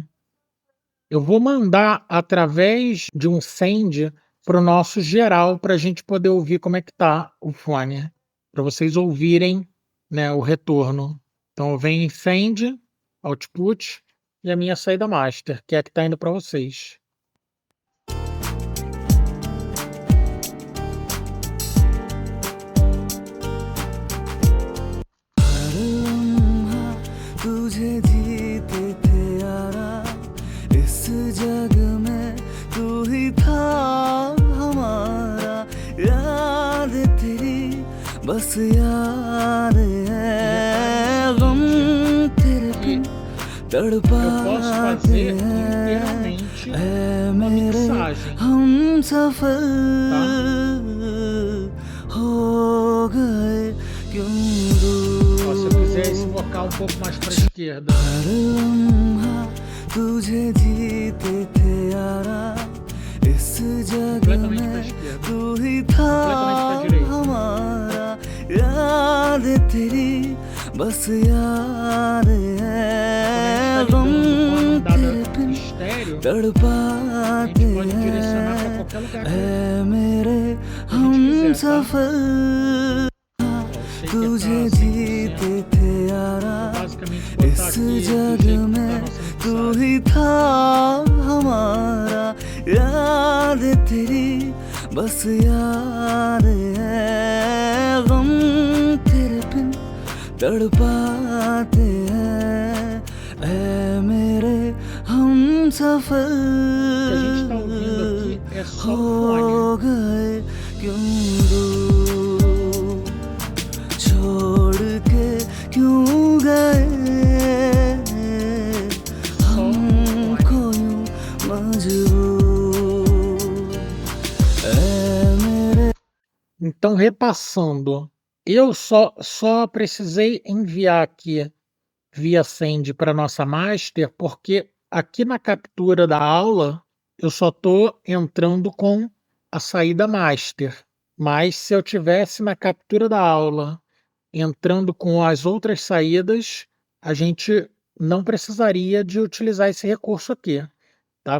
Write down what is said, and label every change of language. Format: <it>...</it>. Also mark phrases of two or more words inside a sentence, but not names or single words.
<pt>Eu vou mandar através de um send para o nosso geral para a gente poder ouvir como é que tá o fone, para vocês ouvirem, né, o retorno. Então vem em</pt> <en>send, output</en> <pt>e a minha saída master, que é a que está indo para vocês.</pt> <hi>तुझे जीते थे यारा इस जग में तू ही था हमारा याद तेरी बस याद है गम तेरे बिन</hi> <pt>Eu posso</pt> <hi>तड़पाते</hi> <pt>fazer</pt> <hi>हैं</hi> <pt>inteiramente</pt> <hi>ऐ</hi> <pt>uma</pt> <hi>मेरे</hi> <pt>mixagem,</pt> <hi>हम सफल</hi> <pt>tá?</pt> <hi>हो गए क्यों</hi> <pt>Ó, se eu quiser esse vocal um pouco mais para a esquerda,</pt> <hi>हर लम्हा तुझे जीते थे यारा इस जग</hi> <pt>completamente para a</pt> <hi>में</hi> <pt>esquerda,</pt> <hi>तू ही था</hi> <pt>completamente para a direita.</pt> <hi>हमारा याद तेरी बस याद है</hi> <pt>Quando a</pt> <hi>गम</hi> <pt>gente está</pt> <hi>तेरे</hi> <pt>lidando com a</pt> <hi>बिन</hi> <pt>mandada estéreo, a</pt> <hi>तड़पाते</hi> <pt>gente pode direcionar para</pt> <hi>हैं</hi> <pt>qualquer lugar que</pt> <hi>ऐ मेरे</hi> <pt>a</pt> <hi>हम</hi> <pt>gente quiser, tá?</pt> <hi>सफल</hi> <pt>Ó, o shaker</pt> <hi>तुझे</hi> <pt>tá 100%.</pt> <hi>जीते थे यारा</hi> <pt>Basicamente botar</pt> <hi>इस</hi> <pt>aqui do</pt> <hi>जग</hi> <pt>jeito que tá a</pt> <hi>में</hi> <pt>nossa</pt> <hi>तू</hi> <pt>mixagem.</pt> <hi>ही था हमारा याद तेरी बस याद है गम तेरे बिन तड़पाते हैं ऐ मेरे हम सफल</hi> <pt>O que a gente está ouvindo aqui é só o fone.</pt> <hi>हो गए क्यों दूर छोड़ के क्यों गए</hi> <pt>Só o fone.</pt> <hi>हमको यूं मजबूर ऐ मेरे</hi> <pt>Então, repassando, eu só precisei enviar aqui via send para nossa master, porque aqui na captura da aula eu só estou entrando com a saída master. Mas se eu tivesse na captura da aula entrando com as outras saídas, a gente não precisaria de utilizar esse recurso aqui, tá?</pt>